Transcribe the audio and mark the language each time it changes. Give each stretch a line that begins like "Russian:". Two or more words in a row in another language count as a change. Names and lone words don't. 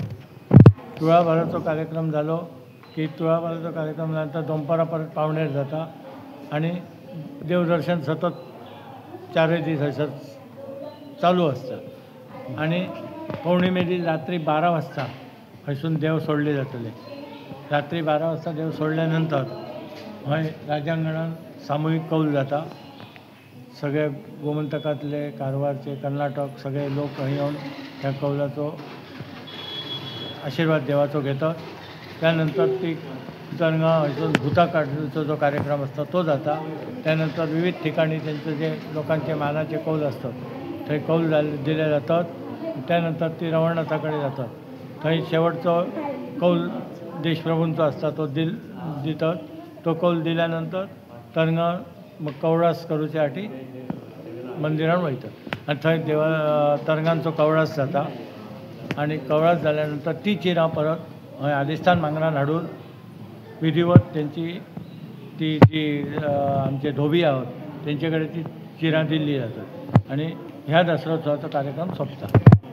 Konkani: तुळाभराचो कार्यक्रम जालो की तुळाभराचो कार्यक्रम झाल्यानंतर दोनपरा परत पावणेर जाता आणि देवदर्शन सतत 4 दीस हयसर चालू असता आणि पौर्णिमे दीस रात्री 12 वाजता हयसून देव सोडले जातले। रात्री 12 वाजता देव सोडल्यानंतर हय राजांगणात सामूहिक कौल जाता। सगळे गोमंतकातले, कारवारचे, कर्नाटक सगळे लोक हय येवन ह्या कौलाचो आशीर्वाद देवाचो घेतात। त्यानंतर ती तरंगा हयसून भुता काडूचो जो कार्यक्रम असता तो जाता। त्यानंतर विविध ठिकाणी त्यांचे जे लोकांचे मानाचे कौल असतात थंय कौल दिले जातात। त्यानंतर ती रवळनाथाकडे जातात। थंय शेवटचो कौल देशप्रभूंचो असता तो दितात। तो कौल दिल्यानंतर तरंगा मग कवळास करूचे आटी मंदिरान वयतात आणि थंय तरंगांचो कवळास जाता आणि कवळास जाल्यानंतर ती चिरां परत हय आदिस्थान मांगरान हाडून विधिवत त्यांची ती जी आमचे धोबी आहोत त्यांच्याकडे ती चिरां दिल्ली जातात आणि ह्या दसरोत्सवाचा कार्यक्रम सोंपता।